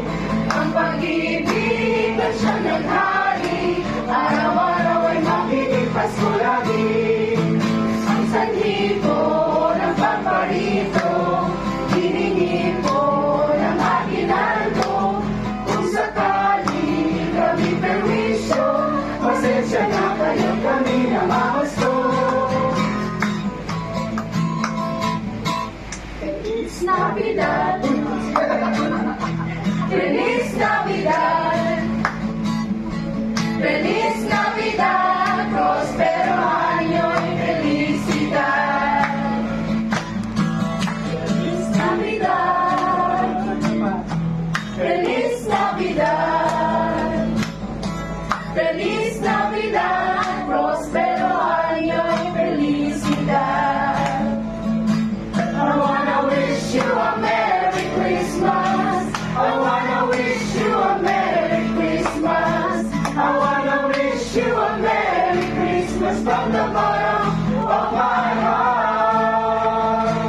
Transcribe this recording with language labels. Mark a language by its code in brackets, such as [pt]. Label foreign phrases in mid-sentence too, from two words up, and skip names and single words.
[tl] Ang pag-ibig na siyang naghari, araw-araw ay magiging Pasko lagi. Ang sanhi ko ng pamparito, hiningi ko ng aginaldo. Kung sakali kami perwisyo, pasensya na kayo, kami na mamasko. [es] Feliz Navidad, Feliz Navidad, Feliz Navidad, prospero año y felicidad. Feliz Navidad, Feliz Navidad, Feliz Navidad, prospero año y felicidad. [en] I wanna wish you a Merry Christmas. I wanna wish you a Merry Christmas. I wanna wish you a Merry Christmas from the bottom of my heart.